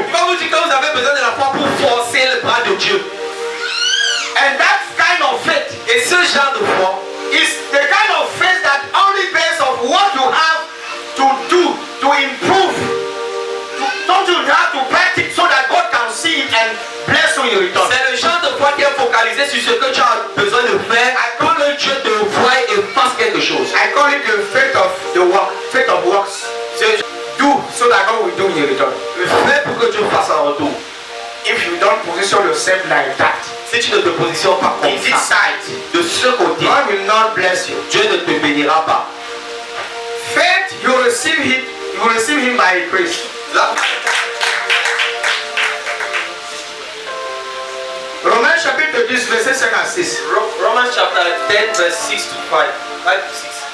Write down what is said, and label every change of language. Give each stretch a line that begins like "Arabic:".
French: Il va vous dire que vous avez besoin de la foi pour forcer le bras de Dieu.
English: And that kind of faith,
French: et ce genre de foi,
English: is the kind of faith that only based on what you have to do to improve. Don't you have to practice so that God can see it and bless you in return.
French: C'est le genre de foi qui est focaliser sur ce que tu as besoin de faire, quand le Dieu te voie et fasse quelque chose.
English: I call it the faith of the work, faith of works. Do so that God will do in return.
French: Fais pour que Dieu fasse en retour.
English: If you don't position yourself like that,
French: Si tu ne te positionnes pas
English: in
French: comme
English: this
French: ça,
English: side,
French: de ce côté,
English: God will not bless you.
French: Dieu ne te bénira pas.
English: Faith, you receive him by grace.
French: Là, Romains chapitre 10, verset 5 à 6.
English: Romans chapter 10 verse 6 to 5. 5 to 6.